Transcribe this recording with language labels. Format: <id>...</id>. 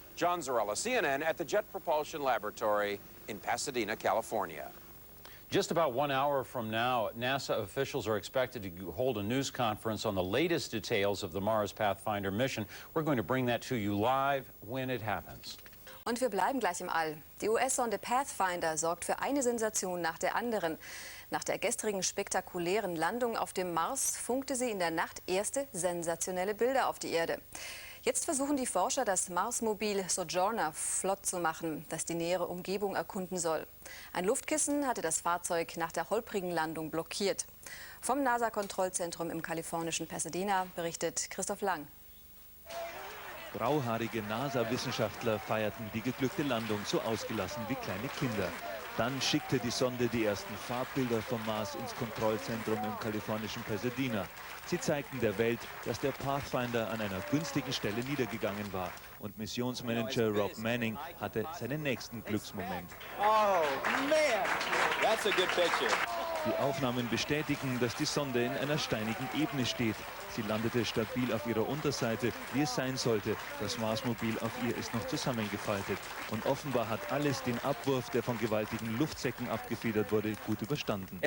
<en>John Zarella, CNN at the Jet Propulsion Laboratory in Pasadena, California. Just about 1 hour from now, NASA officials are expected to hold a news conference on the latest details of the Mars Pathfinder mission. We're going to bring that to you live when it happens.</en> <de>Und wir bleiben gleich im All. Die US-Sonde Pathfinder sorgt für eine Sensation nach der anderen. Nach der gestrigen spektakulären Landung auf dem Mars funkte sie in der Nacht erste sensationelle Bilder auf die Erde. Jetzt versuchen die Forscher, das Marsmobil Sojourner flott zu machen, das die nähere Umgebung erkunden soll. Ein Luftkissen hatte das Fahrzeug nach der holprigen Landung blockiert. Vom NASA-Kontrollzentrum im kalifornischen Pasadena berichtet Christoph Lang. Grauhaarige NASA-Wissenschaftler feierten die geglückte Landung so ausgelassen wie kleine Kinder. Dann schickte die Sonde die ersten Farbbilder vom Mars ins Kontrollzentrum im kalifornischen Pasadena. Sie zeigten der Welt, dass der Pathfinder an einer günstigen Stelle niedergegangen war. Und Missionsmanager Rob Manning hatte seinen nächsten Glücksmoment.</de> <en>Oh man, that's a good picture.</en> <de>Die Aufnahmen bestätigen, dass die Sonde in einer steinigen Ebene steht. Sie landete stabil auf ihrer Unterseite, wie es sein sollte. Das Marsmobil auf ihr ist noch zusammengefaltet. Und offenbar hat alles den Abwurf, der von gewaltigen Luftsäcken abgefedert wurde, gut überstanden.</de>